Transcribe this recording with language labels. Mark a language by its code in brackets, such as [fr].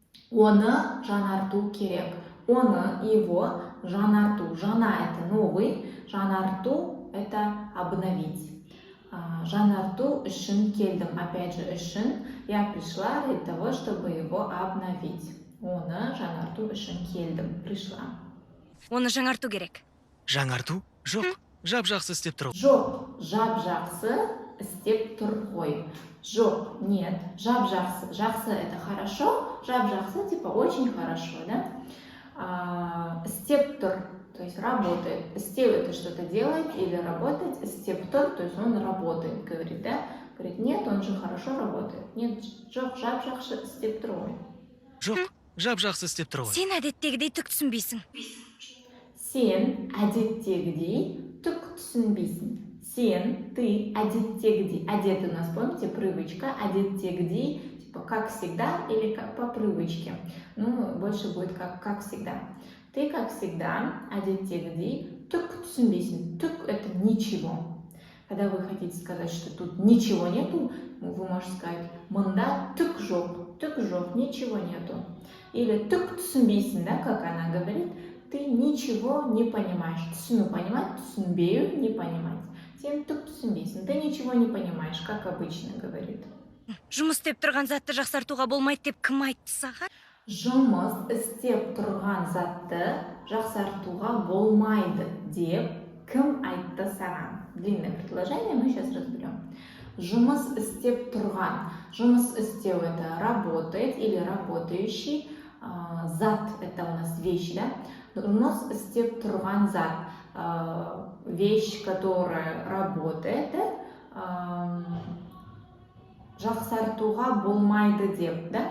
[kk] Оны жаңарту керек. Оны, его, жаңарту. [ru] Жаңа — это новый, жаңарту — это обновить. [kk] Жаңарту үшін келдім. [ru] Опять же, үшін. Я пришла ради того, чтобы его обновить. [kk] Оны жаңарту үшін келдім. [ru] Пришла. [kk] Оны жаңарту керек. жаңарту жоқ, жап-жақсы істеп тұр. Жоқ, жап-жақсы істеп тұр ғой. Жоқ, нет, жап-жақсы. [ru] Жақсы — это хорошо, жап-жақсы — типа очень хорошо, да? Істеп тұр, то есть работает. Істеу — это что-то делать или работать. Істеп тұр, то есть он работает, говорит, да? Говорит, нет, он же хорошо работает. [kk] Нет, жоқ, жап-жақсы істеп тұр ғой. Жоқ, жап-жақсы істеп тұр ғой. Сен әдеттегідей түк түсінбейсің. Сен әдеттегідей түк түсінбейсің. [ru] Сен, ты, әдеттегідей. Әдет у нас, помните, привычка. Әдеттегідей, типа как всегда или как по привычке. Ну, больше будет как всегда. Ты, как всегда, [kk] әдеттегідей түк түсінбейсің. [ru] Түк — это ничего. Когда вы хотите сказать, что тут ничего нету, вы можете сказать: [kk] мында түк жоқ, [ru] ничего нету. Или түк түсінбейсің, да, как она говорит. Ты ничего не понимаешь. Түсіну — понимать, түсінбеу — не понимать. [kk] Сен түк түсінбейсің, [ru] ты ничего не понимаешь, как обычно говорит. [kk] Жұмыс істеп тұрған затты жақсартуға болмайды деп кім айтты саған? Жұмыс істеп тұрған затты жақсартуға болмайды деп кім айтты саған? [ru] Длинное предложение, мы сейчас разберем. [kk] Жұмыс істеп тұрған. [ru] Жұмыс істеу — это работает или работающий. Зат — это у нас вещь, да? [kk] Жұмыс істеп тұрған зат. [ru] Вещь, которая работает, да? [kk] Жақсартуға болмайды деп, да?